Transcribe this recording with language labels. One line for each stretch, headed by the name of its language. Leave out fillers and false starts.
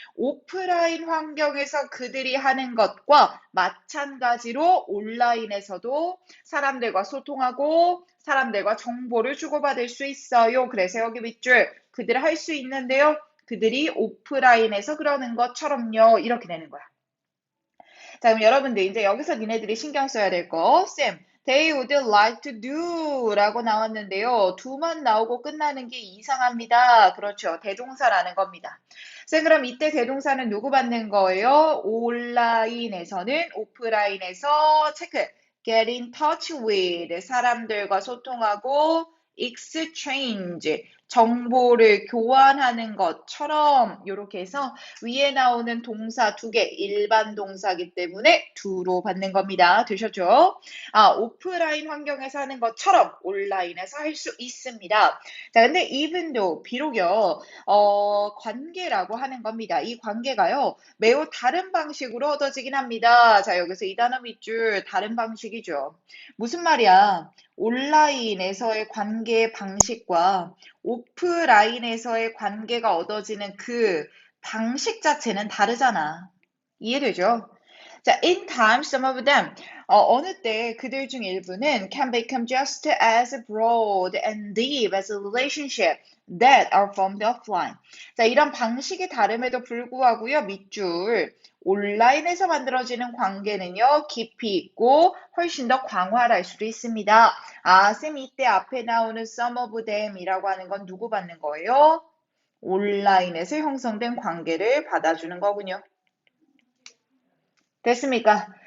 Korean: 오프라인 환경에서 그들이 하는 것과 마찬가지로 온라인에서도 사람들과 소통하고 사람들과 정보를 주고받을 수 있어요. 그래서 여기 밑줄 그들 할 수 있는데요. 그들이 오프라인에서 그러는 것처럼요. 이렇게 되는 거야. 자, 그럼 여러분들 이제 여기서 니네들이 신경 써야 될 거. 쌤,
English: they would like to do
Korean: 라고 나왔는데요. do만 나오고 끝나는 게 이상합니다. 그렇죠. 대동사라는 겁니다. 쌤, 그럼 이때 대동사는 누구 받는 거예요? 온라인에서는 오프라인에서 체크.
English: get in touch with
Korean: 사람들과 소통하고 exchange 정보를 교환하는 것처럼 이렇게 해서 위에 나오는 동사 두 개 일반 동사기 때문에 do로 받는 겁니다. 되셨죠? 아, 오프라인 환경에서 하는 것처럼 온라인에서 할 수 있습니다. 자, 근데 even though 비록요 관계라고 하는 겁니다. 이 관계가요 매우 다른 방식으로 얻어지긴 합니다. 자, 여기서 이 단어 밑줄 다른 방식이죠. 무슨 말이야? 온라인에서의 관계 방식과 오프라인에서의 관계가 얻어지는 그 방식 자체는 다르잖아. 이해되죠? 자,
English: in time, some of them.
Korean: 어느 때 그들 중 일부는
English: can become just as broad and deep as a relationship that are formed offline.
Korean: 자, 이런 방식이 다름에도 불구하고요, 밑줄. 온라인에서 만들어지는 관계는요, 깊이 있고 훨씬 더 광활할 수도 있습니다. 아, 쌤 이때 앞에 나오는
English: some of them
Korean: 이라고 하는 건 누구 받는 거예요? 온라인에서 형성된 관계를 받아주는 거군요. 됐습니까?